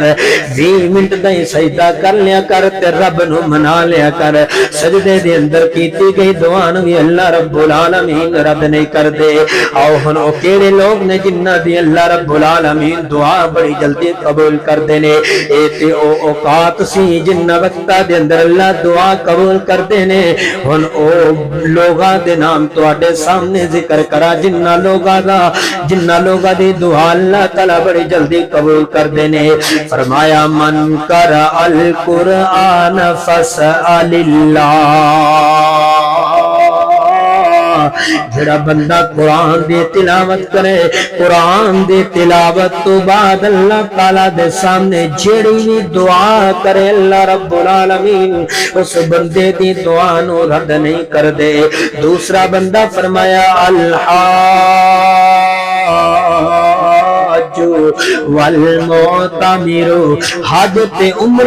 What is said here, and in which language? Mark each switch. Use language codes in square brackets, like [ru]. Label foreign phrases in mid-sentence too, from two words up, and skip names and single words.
[pa] 20 منٹ دا سجدہ کر لیا کر تے رب نو منا لیا کر سجدے دے اندر کیتی گئی دعا نو اللہ رب العالمین رد نہیں کر دے آؤ ہن او کیڑے لوگ نے جنہ دی اللہ رب العالمین دعا بڑی جلدی قبول کر دینے اے تے او اوقات سی جنہ وقتاں دے اندر اللہ دعا قبول کر دینے ہن او لوگاں دے نام تواڈے سامنے ذکر کرا جنہ لوگاں دی دعا اللہ تعالی بڑی جلدی قبول کر دینے فرمایا [ar] من قرأ القرآن فاسأل اللہ [pa] جڑا بندہ قرآن دی تلاوت کرے قرآن دی تلاوت تو بعد اللہ تعالی دے سامنے جڑی بھی دعا کرے اللہ رب العالمین اس بندے دی دعا نو رد نہیں کر دے دوسرا بندہ فرمایا والمعتمر حج تے عمرہ